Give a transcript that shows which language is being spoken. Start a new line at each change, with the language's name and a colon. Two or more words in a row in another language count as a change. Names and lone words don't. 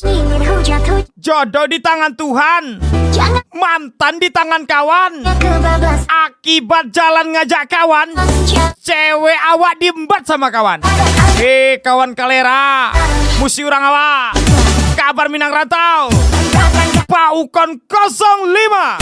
Indonesian: Jodoh di tangan Tuhan, mantan di tangan kawan. Akibat jalan ngajak kawan, cewek awak diembat sama kawan. Kawan kalera, Musi Urang Awak, Kabar Minang Rantau, Paukon 05.